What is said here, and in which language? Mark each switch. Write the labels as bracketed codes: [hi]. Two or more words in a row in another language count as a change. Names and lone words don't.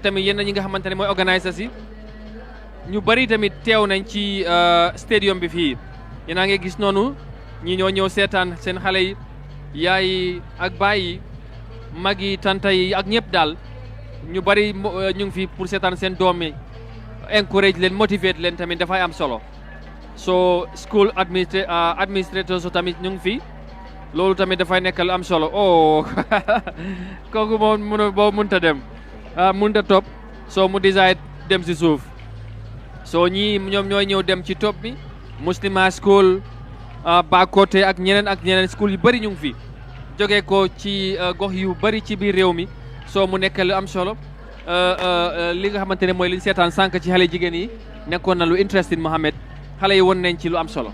[wo] tamit yenn ñi nga xamante ne mooy organisateurs yi ñu bari tamit teew nañ ci stadium bi fii yéen a ngi gis noonu ñi ñoo ñëw seetaan seen xale yi yaay yi ak baay yi mag yi tanta yi ak ñëpp daal ñu bari ñu ngi fi pour seetaan seen doom yi encourage leen motivate leen tamit dafay am solo so [en] school administrators [wo] so tamit ñu ngi fi loolu tamit dafay nekk lu am solo oh kooku moom boo mënta dem mënta topp so mu decide dem si suuf so ñii ñoom ñooy ñëw dem ci top bi Muslima school Bakote ak ñeneen school yu bari ñu ngi fi jógee ko ci gox yu bari ci biir réew mi so mu nekk lu am solo li nga xamante ne mooy li ñu seetaan sànq ci xale jigéen yi nekkoon na lu interesting Mohamed xale yi won nañ ci lu am solo.